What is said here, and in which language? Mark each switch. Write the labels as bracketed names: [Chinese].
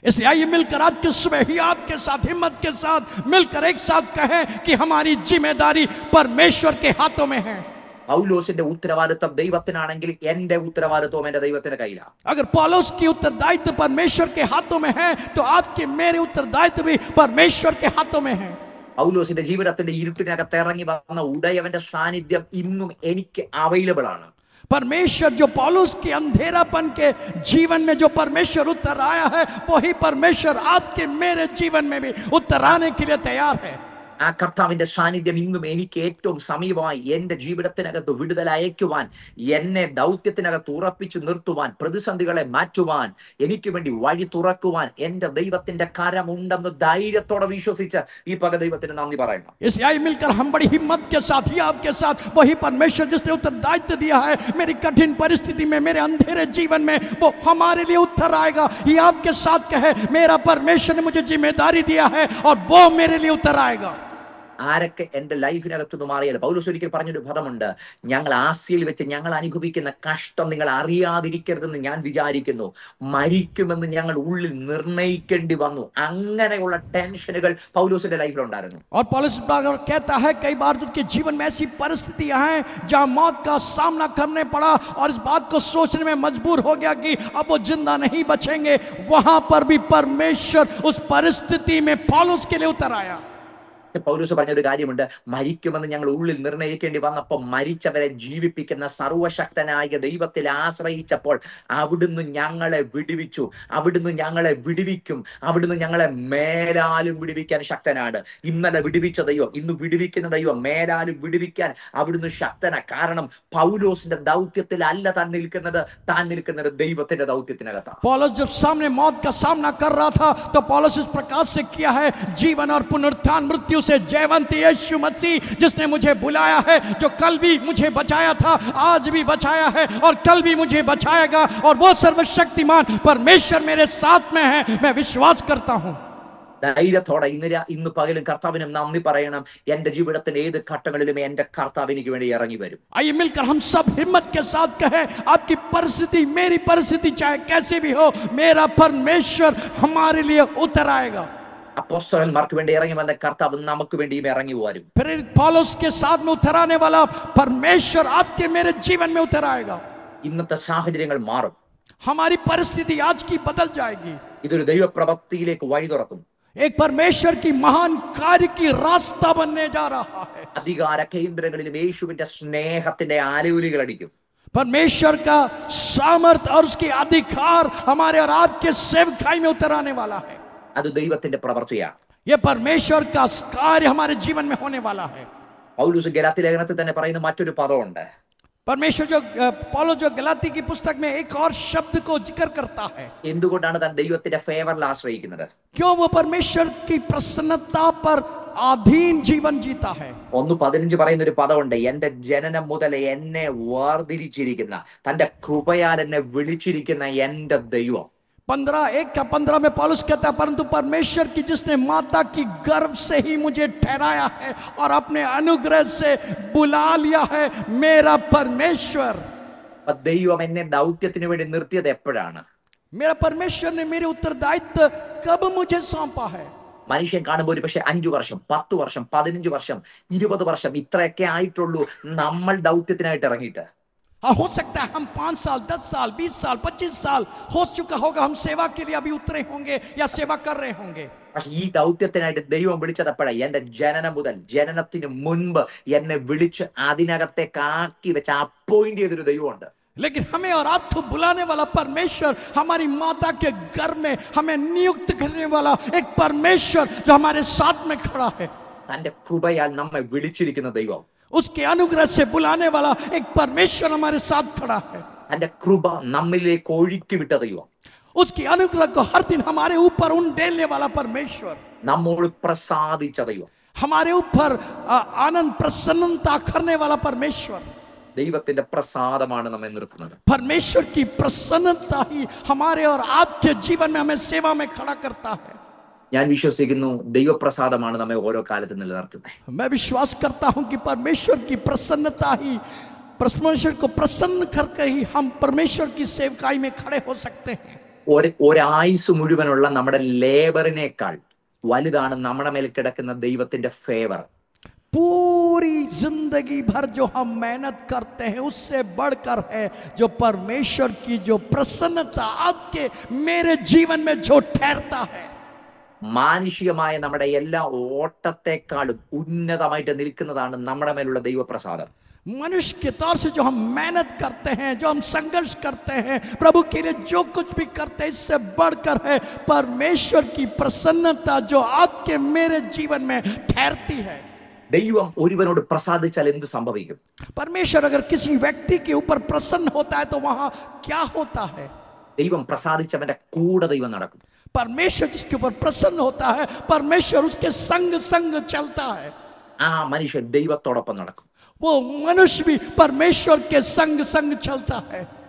[Hindi] इसलिए आइए मिलकर आज के सुबह ही आपके साथ हिम्मत के साथ मिलकर एक साथ कहें कि हमारी जिम्मेदारी परमेश्वर के हाथों में है। [Malayalam] പൗലോസിന്റെ ഉത്തരവാദിത്വം ദൈവത്തിനാണെങ്കിൽ എന്റെ ഉത്തരവാദിത്വം എന്റെ ദൈവത്തിന്റെ കയ്യിലാണ്. [Hindi] अगर पौलुस की उत्तरदायित्व परमेश्वर के हाथों में है तो आपके मेरे उत्तरदायित्व भी परमेश्वर के हाथों में है। [Malayalam] പൗലോസിന്റെ ജീവിതത്തിന്റെ ഇരുട്ടിനകത്ത് ഇറങ്ങി വന്ന ഉടയവന്റെ സാന്നിധ്യം ഇന്നും എനിക്ക് അവൈലബിൾ ആണ്. [Hindi] परमेश्वर जो पौलुस के अंधेरापन के जीवन में जो परमेश्वर उतर आया है, वही परमेश्वर आपके मेरे जीवन में भी उतर आने के लिए तैयार है। [Malayalam] ആ കർത്താവിന്റെ സാന്നിധ്യം ഇന്നും എനിക്ക് ഏറ്റവും സമീപമായി എന്റെ ജീവിതത്തിനകത്ത് വിടുതൽ അയക്കുവാൻ, എന്നെ ദൗത്യത്തിനകത്ത് ഉറപ്പിച്ചു നിർത്തുവാൻ, പ്രതിസന്ധികളെ മാറ്റുവാൻ, എനിക്ക് വേണ്ടി വഴി തുറക്കുവാൻ എന്റെ ദൈവത്തിന്റെ കരമുണ്ടെന്ന് ധൈര്യത്തോടെ വിശ്വസിച്ച് ഈ പക ദൈവത്തിന് നന്ദി പറയണം. [Hindi] इसलिए आइए मिलकर हम बड़ी हिम्मत के साथ ही आपके साथ वही परमेश्वर जिसने उत्तरदायित्व दिया है, मेरी कठिन परिस्थिति में, मेरे अंधेरे जीवन में, वो हमारे लिए उत्तर आएगा। ये आपके साथ कहे, मेरा परमेश्वर ने मुझे जिम्मेदारी दिया है और वो मेरे लिए उत्तर आएगा। [Malayalam] ആരൊക്കെ എന്റെ ലൈഫിനകത്തുനിന്ന് മാറിയാലും, പൗലോസ് ഒരിക്കൽ പറഞ്ഞൊരു പദമുണ്ട്, ഞങ്ങൾ ആസിയയിൽ വെച്ച് ഞങ്ങൾ അനുഭവിക്കുന്ന കഷ്ടം നിങ്ങൾ അറിയാതിരിക്കരുതെന്ന് ഞാൻ വിചാരിക്കുന്നു, മരിക്കുമെന്ന് ഞങ്ങൾ ഉള്ളിൽ നിർണയിക്കേണ്ടി വന്നു. അങ്ങനെയുള്ള ടെൻഷനുകൾ പൗലോസിന്റെ ലൈഫിലുണ്ടായിരുന്നു. [Hindi] और पौलुस कहता है कई बार उसके जीवन में ऐसी परिस्थितियां हैं जहां मौत का सामना करने पड़ा और इस बात को सोचने में मजबूर हो गया कि अब वो जिंदा नहीं बचेंगे। वहां पर भी परमेश्वर उस परिस्थिति में पौलुस के लिए उतर आया। [Malayalam] പൗലോസ് പറഞ്ഞൊരു കാര്യമുണ്ട്, മരിക്കുമെന്ന് ഞങ്ങൾ ഉള്ളിൽ നിർണയിക്കേണ്ടി വന്നപ്പോൾ മരിച്ചവരെ ജീവിപ്പിക്കുന്ന സർവശക്തനായ ദൈവത്തിൽ ആശ്രയിച്ചപ്പോൾ അവിടുന്ന് ഞങ്ങളെ വിടുവിച്ചു, അവിടുന്ന് ഞങ്ങളെ വിടുവിക്കും, അവിടുന്ന് ഞങ്ങളെ മേലാലും വിടുവിക്കാൻ ശക്തനാണ്. ഇന്നലെ വിടുവിച്ച ദൈവം ഇന്ന് വിടുവിക്കുന്ന ദൈവം മേലാലും വിടുവിക്കാൻ അവിടുന്ന് ശക്തനാ. കാരണം പൗലോസിന്റെ ദൗത്യത്തിലല്ല താൻ നിൽക്കുന്നത് ദൈവത്തിന്റെ ദൗത്യത്തിനകത്താണ്. [Hindi] पौलुस जब सामने मौत का सामना कर रहा था तो पौलुस इस प्रकार से किया है, जीवन और पुनरुत्थान मृत्यु से जयवंत यीशु मसीह जिसने मुझे बुलाया है, जो कल भी मुझे बचाया था, आज भी बचाया है और कल भी मुझे बचाएगा, और वो सर्वशक्तिमान परमेश्वर मेरे साथ में है, मैं विश्वास करता हूं। [Malayalam] ധൈര്യത്തോടെ ഇന്ന് പകലും കർത്താവിനും നന്ദി പറയണം. എന്റെ ജീവിതത്തിന്റെ ഏത് ഘട്ടങ്ങളിലും എന്റെ കർത്താവ് എനിക്ക് വേണ്ടി ഇറങ്ങി വരും. [Hindi] आइए मिलकर हम सब हिम्मत के साथ कहें, आपकी परिस्थिति, मेरी परिस्थिति चाहे कैसी भी हो, मेरा परमेश्वर हमारे लिए उतर आएगा। [Malayalam] അപ്പോസ്തലന്മാർക്ക് വേണ്ടി ഇറങ്ങി വന്ന കർത്താവ് നമുക്ക് വേണ്ടിയും ഇറങ്ങി വരും. [Hindi] प्रेरित पौलुस के साथ में उतराने वाला परमेश्वर आपके मेरे जीवन में उतर आएगा। [Malayalam] ഇന്നത്തെ സാഹചര്യങ്ങൾ മാറും. [Hindi] हमारी परिस्थिति आज की बदल जाएगी। [Malayalam] ഇതൊരു ദൈവപ്രവൃത്തിയിലേക്ക് വഴി തുറക്കും. [Hindi] एक परमेश्वर की महान कार्य की रास्ता बनने जा रहा है। [Malayalam] അധികാര കേന്ദ്രങ്ങളിലും യേശുവിന്റെ സ്നേഹത്തിന്റെ ആലൂലികൾ അടിക്കും. [Hindi] परमेश्वर का सामर्थ और उसकी अधिकार हमारे और आपके सेवकाई में उतर आने वाला है। [Malayalam] അത് ദൈവത്തിന്റെ പ്രവൃത്തിയാണ്. [Hindi] ये परमेश्वर का कार्य हमारे जीवन में होने वाला है। [Malayalam] പൗലോസ് ഗലാത്യ ലേഖനത്തിൽ തന്നെ പറയുന്ന മറ്റൊരു പദമുണ്ട്. [Hindi] परमेश्वर जो पौलुस जो गलाती की पुस्तक में एक और शब्द को जिक्र करता है। [Malayalam] എന്തുകൊണ്ടാണ് താൻ ദൈവത്തിന്റെ ഫേവറിൽ ആശ്രയിക്കുന്നത്? [Hindi] क्यों वो परमेश्वर की प्रसन्नता पर अधीन जीवन जीता है? [Malayalam] 1:15 പറയുന്ന ഒരു പദമുണ്ട്. എന്റെ ജനനം മുതൽ എന്നെ വേർതിരിച്ചിരിക്കുന്ന, തന്റെ കൃപയാൽ എന്നെ വിളിച്ചിരിക്കുന്ന എന്റെ ദൈവം. [Hindi] 15:1 में पौलुस कहता है, परंतु परमेश्वर की जिसने माता की गर्भ से ही मुझे ठहराया है और अपने अनुग्रह से बुला लिया है, मेरा परमेश्वर। [Malayalam] ദൈവം എന്നെ ദൗത്യത്തിന് വേണ്ടി നിർത്തിയത് എപ്പോഴാണ്? [Hindi] मेरा परमेश्वर ने मेरे उत्तरदायित्व कब मुझे सौंपा है? [Malayalam] മനുഷ്യൻ കാണുമ്പോൾ ഒരു പക്ഷെ 5 വർഷം, 10 വർഷം, 15 വർഷം, 20 വർഷം ഇത്രയൊക്കെ ആയിട്ടുള്ളൂ നമ്മൾ ദൗത്യത്തിനായിട്ട് ഇറങ്ങിയിട്ട്. [Hindi] हाँ, हो सकता है हम 5 साल, 10 साल, 20 साल, 25 साल हो चुका होगा, हम सेवा के लिए अभी उतरे होंगे या सेवा कर रहे होंगे। [Malayalam] പക്ഷെ ഈ ദൗത്യത്തിനായിട്ട് ദൈവം വിളിച്ചതപ്പോഴാണ് എന്റെ ജനനം മുതൽ, ജനനത്തിന് മുൻപ് എന്നെ വിളിച്ച് അതിനകത്തേക്ക് ആക്കി വെച്ച് അപ്പോയിന്റ് ചെയ്തൊരു ദൈവമുണ്ട്. [Hindi] लेकिन हमें और आपको बुलाने वाला परमेश्वर, हमारी माता के गर्भ में हमें नियुक्त करने वाला एक परमेश्वर जो हमारे साथ में खड़ा है। [Malayalam] തന്റെ കൃപയാൽ നമ്മെ വിളിച്ചിരിക്കുന്ന ദൈവം, [Hindi] उसके अनुग्रह से बुलाने वाला एक परमेश्वर हमारे साथ खड़ा है। [Malayalam] തന്റെ കൃപ നമ്മിലേക്ക് ഒഴുക്കി വിട്ട ദൈവം, [Hindi] उसकी अनुग्रह को हर दिन हमारे ऊपर उंडेलने वाला परमेश्वर, [Malayalam] നമ്മോട് പ്രസാദിച്ച ദൈവം, [Hindi] हमारे ऊपर आनंद प्रसन्नता करने वाला परमेश्वर। [Malayalam] ദൈവത്തിന്റെ പ്രസാദമാണ് നമ്മെ നിർത്തുന്നത്. [Hindi] परमेश्वर की प्रसन्नता ही हमारे और आपके जीवन में हमें सेवा में खड़ा करता है। [Malayalam] ഞാൻ വിശ്വസിക്കുന്നു ദൈവപ്രസാദമാണ് നമ്മെ ഓരോ കാലത്ത് നിലനിർത്തുന്നത്. [Hindi] मैं विश्वास करता हूं कि परमेश्वर की प्रसन्नता ही, परमेश्वर को प्रसन्न करके ही हम परमेश्वर की सेवकाई में खड़े हो सकते हैं। [Malayalam] ഒരായുസ് മുഴുവനുള്ള നമ്മുടെ ലേബറിനേക്കാൾ വലുതാണ് നമ്മുടെ മേൽ കിടക്കുന്ന ദൈവത്തിന്റെ ഫേവർ. [Hindi] पूरी जिंदगी भर जो हम मेहनत करते हैं उससे बढ़कर है जो परमेश्वर की जो प्रसन्नता आपके मेरे जीवन में जो ठहरता है। [Malayalam] മാനുഷികമായ നമ്മുടെ എല്ലാ ഓട്ടത്തെക്കാളും ഉന്നതമായിട്ട് നിൽക്കുന്നതാണ് നമ്മുടെ മേലുള്ള ദൈവപ്രസാദം. [Hindi] मनुष्य के तौर से जो हम मेहनत करते हैं, जो हम संघर्ष करते हैं, प्रभु के लिए जो कुछ भी करते हैं, इससे बढ़कर है परमेश्वर की प्रसन्नता जो आपके मेरे जीवन में ठहरती है। [Malayalam] ദൈവം ഒരുവനോട് പ്രസാദിച്ചാൽ എന്ത് സംഭവിക്കും? [Hindi] परमेश्वर अगर किसी व्यक्ति के ऊपर प्रसन्न होता है तो वहां क्या होता है? [Malayalam] ദൈവം പ്രസാദിച്ചവന്റെ കൂടെ ദൈവം നടക്കും. [Hindi] परमेश्वर जिसके ऊपर प्रसन्न होता है, परमेश्वर उसके संग संग चलता है। [Malayalam] ആ മനുഷ്യൻ ദൈവത്തോടൊപ്പം നടക്കും. [Hindi] वो मनुष्य भी परमेश्वर के संग संग चलता है।